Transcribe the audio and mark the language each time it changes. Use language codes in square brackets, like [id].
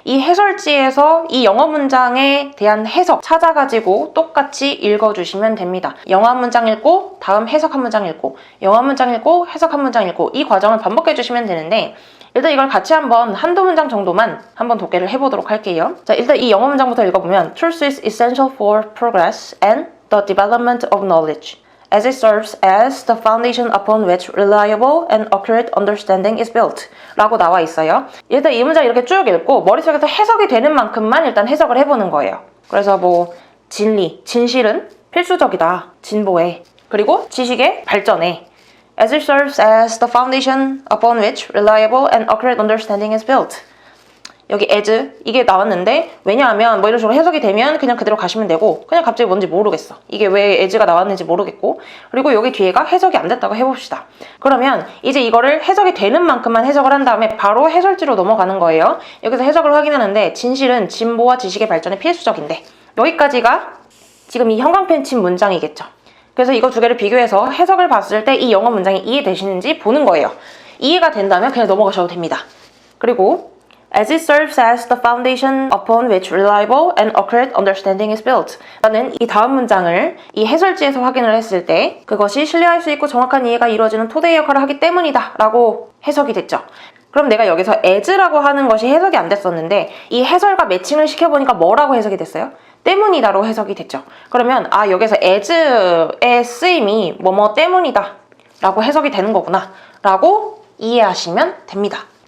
[ko] 이 해설지에서 이 영어 문장에 대한 해석 찾아가지고 똑같이 읽어주시면 됩니다. 영어 한 문장 읽고 다음 해석 한 문장 읽고 영어 한 문장 읽고 해석 한 문장 읽고 이 과정을 반복해주시면 되는데 일단 이걸 같이 한두 문장 정도만 한번 독해를 해보도록 할게요. 자, 일단 이 영어 문장부터 읽어보면 [en] Truth is essential for progress and the development of knowledge. As it serves as the foundation upon which reliable and accurate understanding is built [ko] 라고 나와 있어요. 일단 이 문장 이렇게 쭉 읽고 머릿속에서 해석이 되는 만큼만 일단 해석을 해보는 거예요. 그래서 뭐 진리, 진실은 필수적이다, 진보에, 그리고 지식의 발전에 [en] As it serves as the foundation upon which reliable and accurate understanding is built. [ko] 여기 as 이게 나왔는데 왜냐하면 뭐 이런 식으로 해석이 되면 그냥 그대로 가시면 되고 그냥 갑자기 뭔지 모르겠어. 이게 왜 as가 나왔는지 모르겠고 그리고 여기 뒤에가 해석이 안 됐다고 해봅시다. 그러면 이제 이거를 해석이 되는 만큼만 해석을 한 다음에 바로 해설지로 넘어가는 거예요. 여기서 해석을 확인하는데 진실은 진보와 지식의 발전에 필수적인데 여기까지가 지금 이 형광펜 친 문장이겠죠. 그래서 이거 두 개를 비교해서 해석을 봤을 때 이 영어 문장이 이해되시는지 보는 거예요. 이해가 된다면 그냥 넘어가셔도 됩니다. [en] 그리고 As it serves as the foundation upon which reliable and accurate understanding is built. [ko] 라는 이 다음 문장을 이 해설지에서 확인을 했을 때 그것이 신뢰할 수 있고 정확한 이해가 이루어지는 토대의 역할을 하기 때문이다 라고 해석이 됐죠. 그럼 내가 여기서 as라고 하는 것이 해석이 안 됐었는데 이 해설과 매칭을 시켜보니까 뭐라고 해석이 됐어요? 때문이다로 해석이 됐죠. 그러면 아 여기서 as의 쓰임이 뭐뭐 때문이다 라고 해석이 되는 거구나 라고 이해하시면 됩니다.